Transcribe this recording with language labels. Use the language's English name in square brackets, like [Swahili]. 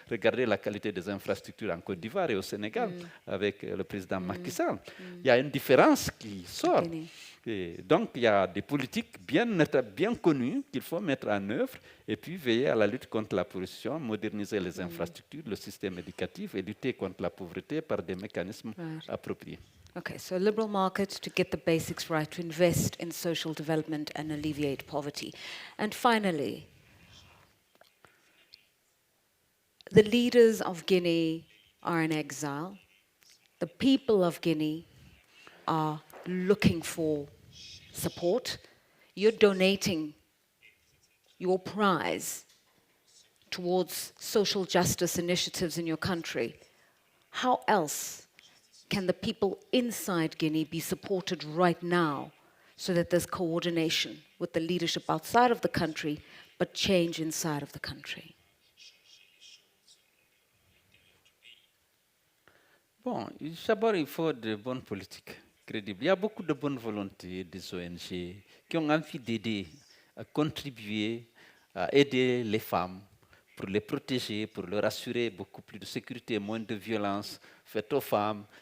[French] Regardez la qualité des infrastructures en Côte d'Ivoire et au Sénégal avec le président Macky Sall. Il y a une différence qui sort. Et donc, il y a des politiques bien connues qu'il faut mettre en œuvre et puis veiller à la lutte contre la pollution, moderniser les infrastructures, le système éducatif et lutter contre la pauvreté par des mécanismes appropriés. [English] Okay, so liberal market to get the basics right, to invest in social development and alleviate poverty. And finally, the leaders of Guinea are in exile. The people of Guinea are looking for support. You're donating your prize towards social justice initiatives in your country. How else can the people inside Guinea be supported right now so that there's coordination with the leadership outside of the country, but change inside of the country? [French] Bon, d'abord, il faut de bonnes politiques crédibles. Il y a beaucoup de bonne volonté des ONG qui ont envie d'aider, à contribuer, à aider les femmes pour les protéger, pour leur assurer beaucoup plus de sécurité, moins de violence faite aux femmes.